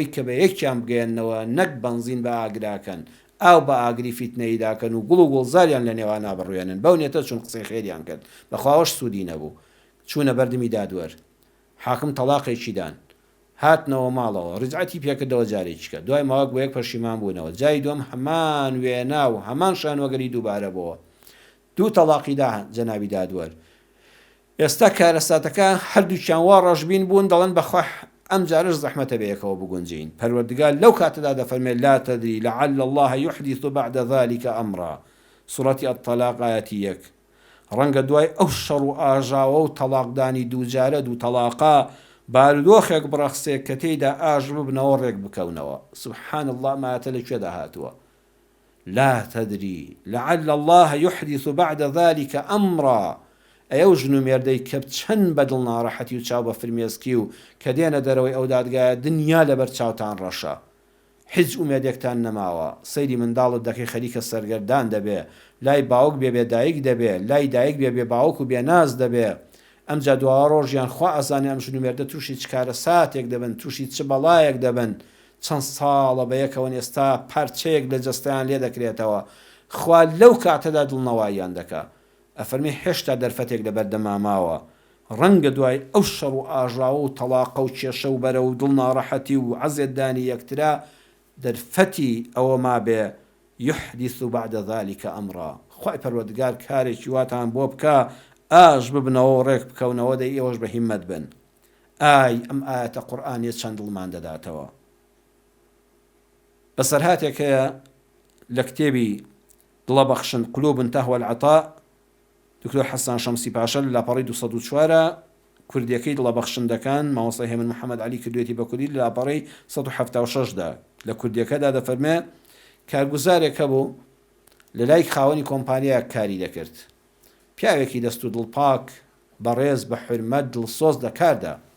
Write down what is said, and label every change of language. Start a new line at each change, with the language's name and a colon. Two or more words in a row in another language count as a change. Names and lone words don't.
Central Kurdish: کە بە یەکیان بگەێننەوە نەک بەنزین بە ئاگراکەن، ئاو بە ئاگری فیتنەیداکەن و گوڵ و گوڵزاریان لە نێوان نابڕوێنن، بەو نێتە چون قسەی خێریان کرد بەخواوەش سوودی نەبوو، چوونە بەردەمی دادوەر، حاکم تەلاقێکی دان، هاتنەوە ماڵەوە، ڕجعەتی پێکردەوە جارێکیکە، دوای ماوەک بۆ یەک پەشیمان بوونەوە، جای دووەم هەمان وێنا و هەمان شانوەگەری دووبارە بووە، دوو تەلاقی دا جەنابی دادوەر. ئێستا کارەساتەکە هەردووکیان وا ڕەشبین بوون، دەڵێن بەخوا ئەم جارش زەحمەتە بەیەکەوە بگونجین. پەروەردگار لەو کاتەدا دەفەرمێت
Arabic: لا تدري لعل الله يحدث بعد ذلك أمرا،
Central Kurdish: سوڕەتی الطلاق ئاەتی 1. ڕەنگە دوای ئەو شەڕ و ئاژاوە و تەلاقدانی دووجارە دوو تەلاقا بارودۆخێک بڕەخسێک کە تێیدا ئاژ ببنەوە ڕێک بکەونەوە.
Arabic: سبحان الله
Central Kurdish: ماتە لەکوێدا هاتووە.
Arabic: لا تدري لعل الله يحدث بعد ذلك أمرا،
Central Kurdish: ئەو ژن و مێردەی کە چەند بەدڵ ناڕەحەتی و چاو بە فرمێسکی و کە دێنە دەرەوەی ئەو دادگایە دنیا لەبەر چاوتان ڕەشە، هیچ ئومێدێکتان نەماوە، سەیری منداڵت دەکەی خەریکە سەرگەردان دەبێ، لای باوک بێ دایک دەبێ، لای دایک بێ باوک و بێناز دەبێ، ئەمجا دواوە ڕۆژیان خوا ئەزانێ ئەم ژن و مێردە تووشی چ کارە ساتێک دەبن، تووشی چ بەڵایەک دەبن، چەند ساڵە بەیەکەوە ئێستا پارچەیەک لە جەستەیان لێ دەکرێتەوە، خوا لەو کاتەدا دڵنەواییان دەکا. ئەفەرمی هێشتا دەرفەتێک لە بەردەماماوە، ڕەنگە دوای ئەو شەڕ و ئاژاوە و تەلاقە و کێشە و بەرە و دڵ ناڕەحەتی و عەزێتدانی یەکترا دەرفەتی ئەوە ما بێ
Arabic: يحدث بعد ذلك أمرا،
Central Kurdish: خوای پەروەردگار کارێکی واتان بۆ بکە ئاژ ببنەوە و ڕێک بکەونەوە، دەی ئێوەش بە هیممەت بن. ئای ئەم ئاەتە قورئانیە چەند دڵمان دەداتەوە. بەسەرهاتێک هەیە لە کتێبی دڵەبەخشن
Arabic: قلوب تهوى العطاء،
Central Kurdish: دکتۆر حەسان شەمسی پاشا لە لاپەڕی 204 کوردیەکەی دڵەبەخشندەکان مامۆستای هێمن محەممەد علی کردوێتی بە کوردی لە لاپەڕی 176دا لە کوردیەکەدا دەفەرمێ کارگوزارێک هەبوو لە لای خاوەنی کۆمپانیایە کاری دەکرد، پیاوێکی دەست و دڵپاک بەڕێز بە حورمەت دڵسۆز دەکاردا.